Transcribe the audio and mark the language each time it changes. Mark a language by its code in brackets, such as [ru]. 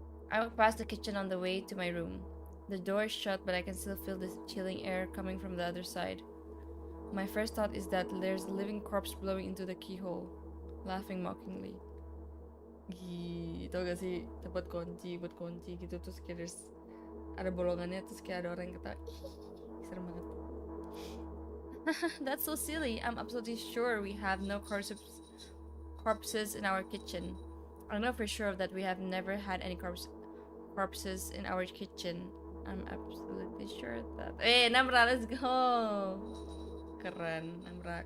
[en] I walk past the kitchen on the way to my room. The door is shut, but I can still feel the chilling air coming from the other side. My first thought is that there's a living corpse blowing into the keyhole, laughing mockingly. [id] Tau gak sih tempat kunci buat kunci gitu, terus kayak ada bolongannya, terus kayak ada orang yang ketawa. Serem banget. [en] That's so silly. I'm absolutely sure we have no corpses in our kitchen. I know for sure that we have never had any corpses in our kitchen. I'm absolutely sure that. Namra, let's go. Keren, Namra.